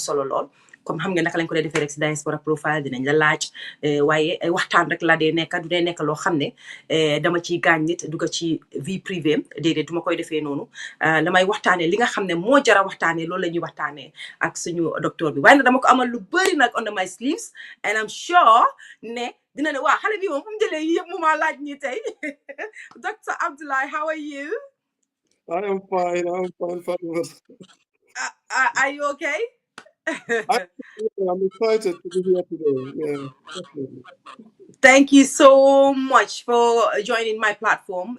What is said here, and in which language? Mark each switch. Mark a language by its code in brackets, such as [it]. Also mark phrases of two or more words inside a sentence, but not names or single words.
[wo] solo lool comme xam nga naka lañ ko dee defee rek si [en] Diaspora Profile [wo] dinañ la laaj waaye waxtaan rek la dee nekk du dee nekk loo xam ne dama ciy gaañ nit dugga ci [fr] vie privée [wo] déedéet du ma koy defee noonu damay waxtaanee li nga xam ne moo jara waxtaanee loolu la ñuy waxtaanee ak suñu docteur bi waaye nag dama ko amal lu bëri nag [en] under my sleeves and I'm sure [wo] ne dina ne waa xale bi moom fu mu jëlee yi yëpp mu maa laaj ñi tey Dr. [en] Abdoulie, how are you? I am fine, Fatima. Are you okay? I'm excited to be here today. Yeah, definitely. Thank you so much for joining my platform.